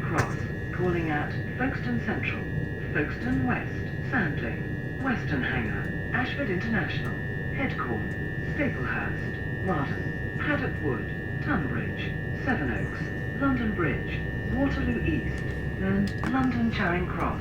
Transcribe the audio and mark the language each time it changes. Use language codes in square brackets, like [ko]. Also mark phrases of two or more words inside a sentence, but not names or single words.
[en] Cross, calling at Folkestone Central, Folkestone West, Sandling, Westenhanger, Ashford International, Headcorn, Staplehurst, Marden, Paddock Wood, Tonbridge, Sevenoaks, London Bridge, Waterloo East and London Charing Cross.